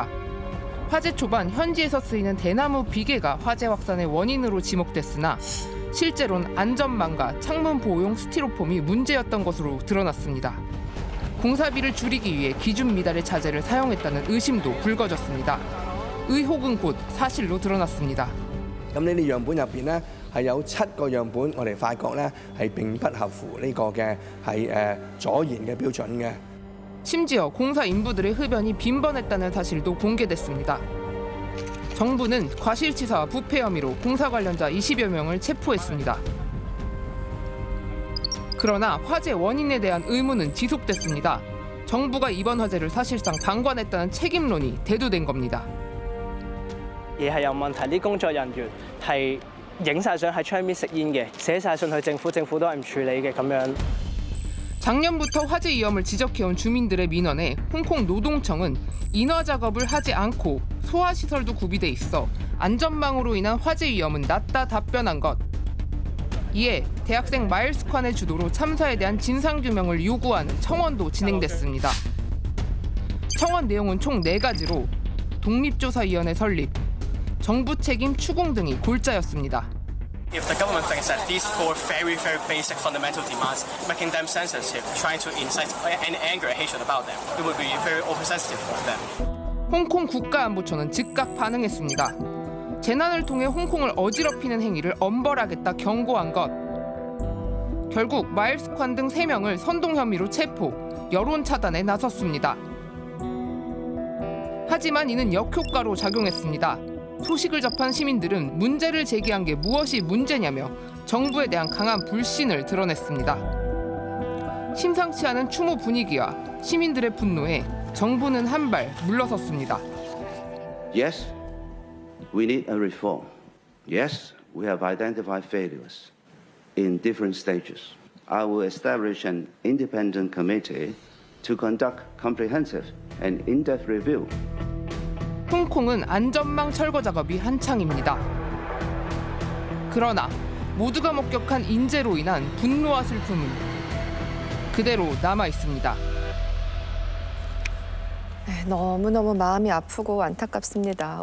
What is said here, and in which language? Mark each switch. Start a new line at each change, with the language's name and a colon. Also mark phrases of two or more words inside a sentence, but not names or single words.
Korean: 화재 초반 현지에서 쓰이는 대나무 비계가 화재 확산의 원인으로 지목됐으나 실제로는 안전망과 창문 보호용 스티로폼이 문제였던 것으로 드러났습니다. 공사비를 줄이기 위해 기준 미달의 자재를 사용했다는 의심도 불거졌습니다. 의혹은 곧 사실로 드러났습니다.
Cantonese: 咁呢啲樣本入邊咧係有7個樣本，我哋發覺咧係並不合乎呢個嘅係阻燃嘅標準嘅。
Korean: 심지어 공사 인부들의 흡연이 빈번했다는 사실도 공개됐습니다. 정부는 과실치사와 부패 혐의로 공사 관련자 20여 명을 체포했습니다. 그러나 화재 원인에 대한 의문은 지속됐습니다. 정부가 이번 화재를 사실상 방관했다는 책임론이 대두된 겁니다.
Cantonese: 嘢係有問題，啲工作人員係影晒相喺窗邊食煙嘅，寫晒信去政府，政府都係唔處理嘅咁樣。
Korean: 작년부터 화재 위험을 지적해온 주민들의 민원에 홍콩 노동청은 인화 작업을 하지 않고 소화 시설도 구비돼 있어 안전망으로 인한 화재 위험은 낮다 답변한 것. 이에 대학생 마일스 콴의 주도로 참사에 대한 진상 규명을 요구하는 청원도 진행됐습니다. 청원 내용은 총 4가지로 독립조사위원회 설립, 정부 책임 추궁 등이 골자였습니다.
English: If the government thinks that these 4 very basic fundamental demands, making them sensitive, trying to incite any anger and hatred about them, it would be very oversensitive for them.
Korean: 홍콩 국가안보처는 즉각 반응했습니다. 재난을 통해 홍콩을 어지럽히는 행위를 엄벌하겠다 경고한 것. 결국 마일스 콴 등 3명을 선동 혐의로 체포, 여론 차단에 나섰습니다. 하지만 이는 역효과로 작용했습니다. 소식을 접한 시민들은 문제를 제기한 게 무엇이 문제냐며 정부에 대한 강한 불신을 드러냈습니다. 심상치 않은 추모 분위기와 시민들의 분노에 정부는 한 발 물러섰습니다.
English: Yes, we need a reform. Yes, we have identified failures in different stages. I will establish an independent committee to conduct comprehensive and in-depth review.
Korean: 홍콩은 안전망 철거 작업이 한창입니다. 그러나 모두가 목격한 인재로 인한 분노와 슬픔은 그대로 남아 있습니다. 네, 너무너무 마음이 아프고 안타깝습니다.